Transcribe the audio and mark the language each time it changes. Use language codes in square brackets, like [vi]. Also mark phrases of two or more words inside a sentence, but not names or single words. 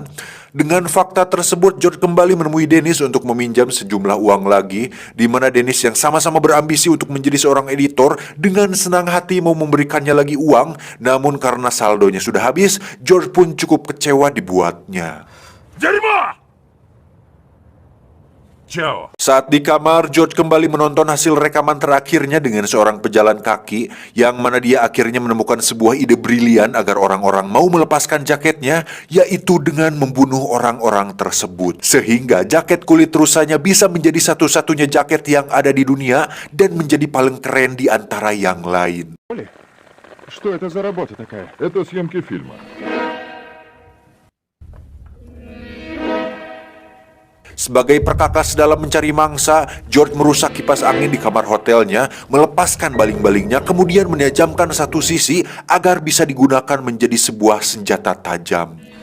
[id] Dengan fakta tersebut, George kembali menemui Dennis untuk meminjam sejumlah uang lagi, di mana Dennis yang sama-sama berambisi untuk menjadi seorang editor dengan senang hati mau memberikannya lagi uang. Namun karena saldonya sudah habis, George pun cukup kecewa dibuatnya. [ru] Дерьмо! Чао. [id] Saat di kamar, George kembali menonton hasil rekaman terakhirnya dengan seorang pejalan kaki, yang mana dia akhirnya menemukan sebuah ide brilian agar orang-orang mau melepaskan jaketnya, yaitu dengan membunuh orang-orang tersebut. Sehingga jaket kulit rusanya bisa menjadi satu-satunya jaket yang ada di dunia dan menjadi paling keren di antara yang lain. [ru] Что это за работа такая? Это съемки фильма. [id] Sebagai perkakas dalam mencari mangsa, George merusak kipas angin di kamar hotelnya, melepaskan baling-balingnya, kemudian menajamkan satu sisi agar bisa digunakan menjadi sebuah senjata tajam.